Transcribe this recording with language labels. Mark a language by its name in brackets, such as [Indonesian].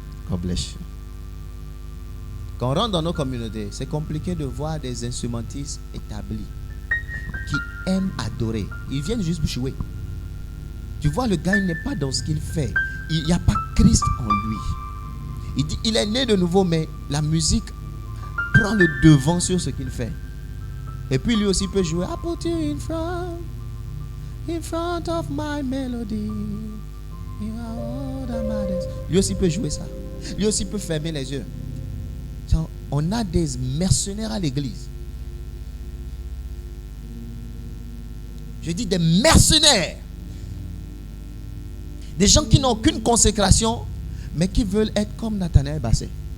[English] God bless you. [French] Quand on rentre dans nos communautés, c'est compliqué de voir des instrumentistes établis qui aiment adorer. Ils viennent juste jouer. Tu vois, le gars, il n'est pas dans ce qu'il fait. Il n'y a pas Christ en lui. Il dit, il est né de nouveau, mais la musique prend le devant sur ce qu'il fait. Et puis lui aussi peut jouer. [English] I put you in front of my melody. You are all that matters. [French] Lui aussi peut jouer ça. Lui aussi peut fermer les yeux. On a des mercenaires à l'église. Je dis des mercenaires. Des gens qui n'ont aucune consécration, mais qui veulent être comme Nathanaël Bassé.